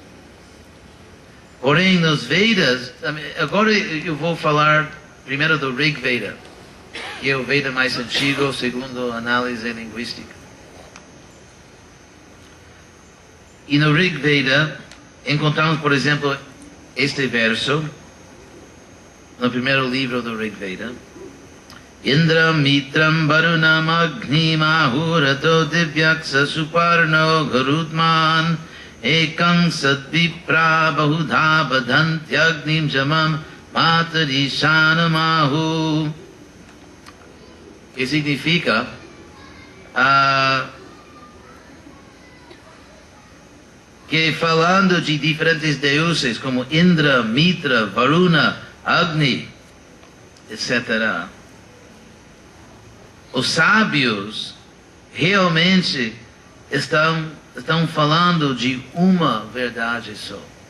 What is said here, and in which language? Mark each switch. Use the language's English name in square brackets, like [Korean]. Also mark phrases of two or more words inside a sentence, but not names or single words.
[Portuguese] Porém, nos Vedas, agora eu vou falar primeiro do Rig Veda, que é o Veda mais antigo, segundo a análise linguística. E no Rig Veda, encontramos, por exemplo, este verso, no primeiro livro do Rig Veda. [Sanskrit] इन्द्र मित्रं वरुणं अग्निं आहुरथो दिव्यक्स सुपर्णो गरुत्मान् एकं सद्विप्रा बहुधा बधन्त्यग्निं यमं मातरिश्वानमाहुः. [Portuguese] Que significa que falando de diferentes deuses como Indra, Mitra, Varuna, Agni, etc., os sábios realmente estão falando de uma verdade só.